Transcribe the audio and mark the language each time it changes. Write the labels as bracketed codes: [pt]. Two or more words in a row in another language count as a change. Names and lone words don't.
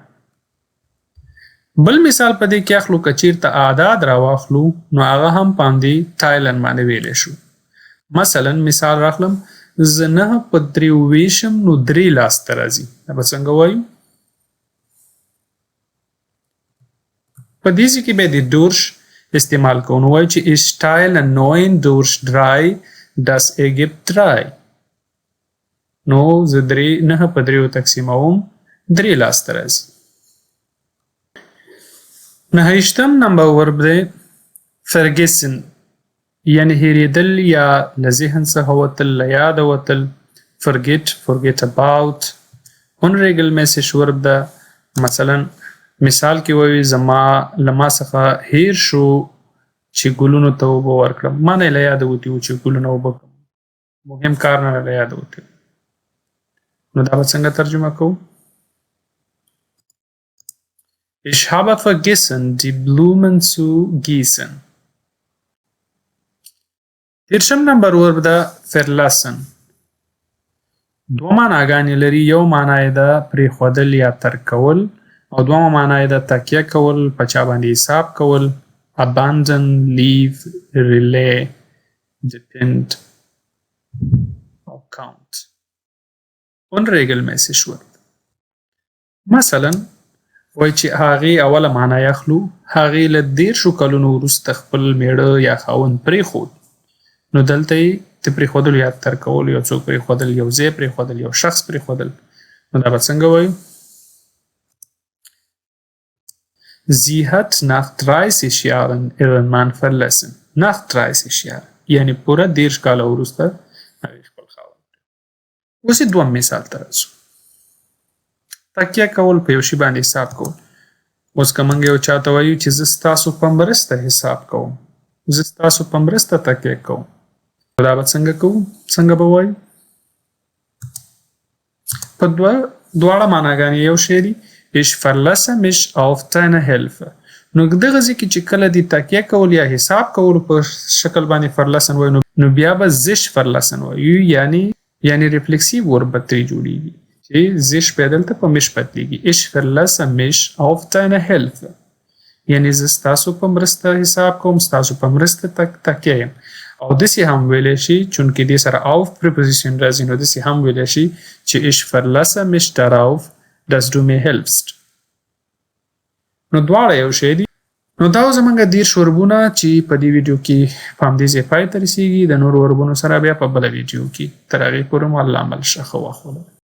[ps] بل مثال په دې کې اخلو که چیرته اعداد راواخلو نو هغه هم باندې teilen باندې ویلی شو. مثلا مثال راخلم زه 9 په 3 ویشم نو 3 لاسته راځي. دا به څنګه وایو؟ په دیزی کې به د durch استعمال کوو. نو وایو چې [de] ich teile 9 durch 3, das ergibt 3. [ps] نو زه 9 په 3 تقسیموم 3 لاسته راځي. نهشتم نمبر ورب دی vergessen. یعنی هېرېدل یا له ذهن څخه وتل، له یاده وتل. [en] forget about. [ps] unregelmäßig ورب ده. مثلا مثال کې وایي زما له ما څخه هیر شو چې ګلونو ته اوبه ورکړم. ما نه له یاده وتي و چې ګلونه اوبه کړم. مهم کار نه له یاده وتي. نو دا به څنګه ترجمه کوو؟ [de] Ich habe vergessen, die Blumen zu gießen. [ps] دیرشم نمبر ورب ده verlassen. دوه معناګانې لري. یو معنا یې ده پرېښودل یا ترک کول او دویمه معنا یې ده تکیه کول، په چا باندې حساب کول. [en] abandon, leave, rely, depend or count. [de] unregelmäßig Wort. [ps] مثلا وایي چې هغې اوله معنا یې اخلو. هغې له 13 کلونو وروسته خپل میړه یا خاوند پرېښود. نو دلته یې د پرېښودلو یا ترک کولو، یو څوک پرېښودل، یو ځای پرېښودل، یو شخص پرېښودل. نو دا به څنګه وایو؟ [de] Sie hat nach 30 Jahren ihren Mann verlassen. Nach 30 Jahren. [ps] یعنی پوره 13 کاله وروسته هغې خپل خاوند. اوس یې دوم مثال ته راځو. تکیه کول، په یو شي باندې حساب کول. اوس که موږ یو چا ته وایو چې زه ستاسو په مرسته حساب کوم، زه ستاسو په مرسته تکیه کوم، دا به څنګه کوو؟ څنګه به وایو؟ په دواړه معناګانې یو شی دي. [de] Ich verlasse mich auf deine Hilfe. [ps] نو دغه ځای کې چې کله دې تکیه کول یا حساب کولو په شکل باندې فرلسن وایو، نو بیا به [de] sich verlassen [ps] وایو. یعنی ریفلکسیو ورب به ترې جوړېږي چې زش بیا دلته په مش بدلېږي. [de] Ich verlasse mich auf deine Hilfe. [ps] یعنی زه ستاسو په مرسته حساب کوم، ستاسو په مرسته تکیه یم. او داسې هم ویلی شي چونکې دې سره auf preposition راځي، نو داسې هم ویلی شي چې [de] ich verlasse mich darauf, dass du mir hilfst. [ps] نو دواړه یو شی دي. نو دا زموږ 13 وربونه چې په دې ویډیو کې په همدې ځای پای ته رسېږي. د نورو وربونو سره بیا په بله ویډیو کې. تر هغې پورې مو الله عمل ښه وخت ولرئ.